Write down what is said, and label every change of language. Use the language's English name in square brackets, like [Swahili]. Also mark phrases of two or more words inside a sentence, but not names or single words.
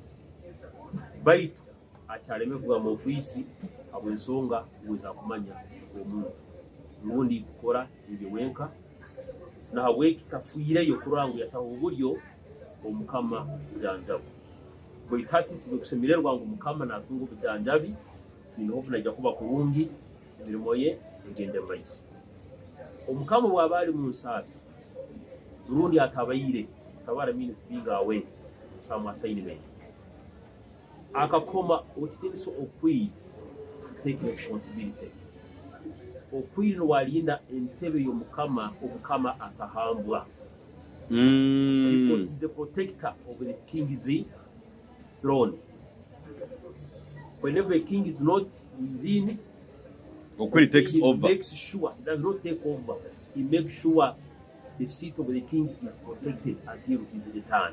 [Nyoro] baitu akyaleme kuba mu ofiisi habw'ensonga weza kumanya omuntu ngundi kukora ebyo wenka na habw'ekitafiireyo kurora ngu yataha obulyo omukama bujanjabi baitu hati tulikusemererwa ngu omukama naatunga obujanjabi tuineho obunajja kuba kurungi emirimo ye egende maiso omukama bw'aba ali mu nsaasi rundi atabaire tabara [English] means being away some assignment [Nyoro] akakoma okitiniso okwiri [English] to take responsibility [Nyoro] okwiri walinda entebe y'omukama omukama atahambwa [English] He is a protector of the king's throne. Whenever a king is not within, Okwiri takes he over. makes sure he does not take over. He makes sure the seat of the king is protected until his return.